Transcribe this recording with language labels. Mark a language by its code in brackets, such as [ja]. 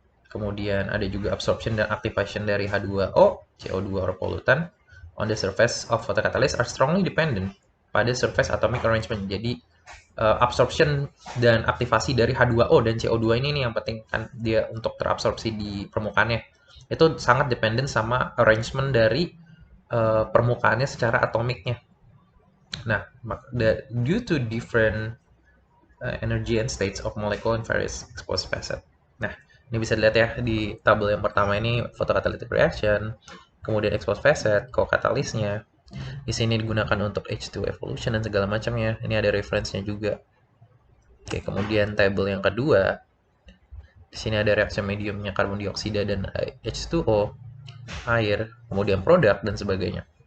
[en] Kemudian ada juga absorption dan activation dari H2O, CO2 or pollutant on the surface of photocatalyst are strongly dependent pada surface atomic arrangement. [id] Jadi absorption dan aktivasi dari H2O dan CO2 ini nih yang penting kan dia untuk terabsorpsi di permukaannya. Itu sangat dependent sama arrangement dari permukaannya secara atomiknya. [en] Nah, due to different energy and states of molecule in various exposed facet. [id] Nah, ini bisa dilihat ya di tabel yang pertama ini photocatalytic reaction, kemudian exposed facet, co-catalystnya. Di sini digunakan untuk H2 evolution dan segala macamnya. Ini ada reference-nya juga. Oke, kemudian tabel yang kedua. Di sini ada reaksi mediumnya karbon dioksida dan H2O, air, kemudian produk dan sebagainya.